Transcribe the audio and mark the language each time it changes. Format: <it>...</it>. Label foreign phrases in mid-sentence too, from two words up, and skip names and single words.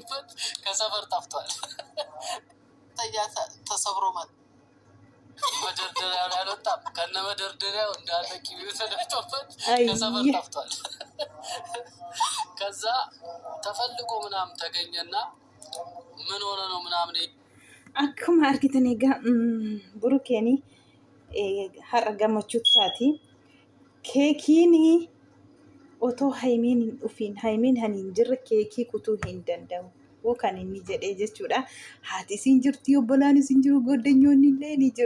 <am>ከሰፈር ጠፍቷል። ተሰብሮ መጣ። መደርደሪያ አልወጣም። ከነ መደርደሪያው እንዳለ ቂቤው ተደፍቶበት ከሰፈር ጠፍቷል። ከዛ ተፈልጎ ምናምን ተገኘና ምን ሆነ ነው ምናምን</am> <om>akkuma argitan egaa burukeeni har'a gammachuu isaati. Keekiin otoo haymiin hin dhufiin haymiin hin jirre keekii kutuu hin danda'u kan inni jedhee jechuudha. Haati isin jirti, obbolaan isin jiru, goddanyoonni illee ni jiru.</om>